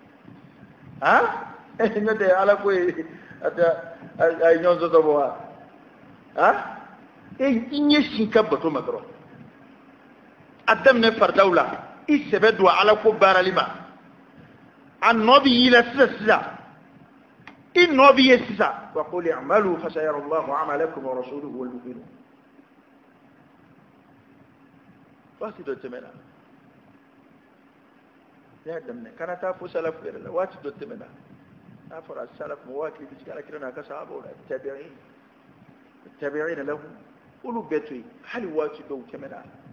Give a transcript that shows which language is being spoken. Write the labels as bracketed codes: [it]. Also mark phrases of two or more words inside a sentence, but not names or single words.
[bm] n'o tɛ ala ko ye a ye ɲɔgɔn sɔsɔ bɔ wa i ɲɛsin ka bato ma dɔrɔn a daminɛ faridaw la i sɛbɛ don ala ko baarali ma a nɔ bɛ y'i la sisan i nɔ bɛ ye sisan [ar] وقل اعملوا فسيرى الله عملكم ورسوله والمؤمنون [bm] waati dɔ tɛmɛna ne y'a daminɛ kana taa fo salafu yɛrɛ la waati dɔ tɛmɛna n'a fɔra salafu mɔgɔw hakili bɛ jigin alakira n'a ka sahabaw la tabi'in lahu olu bɛɛ to yen hali waati dɔw tɛmɛna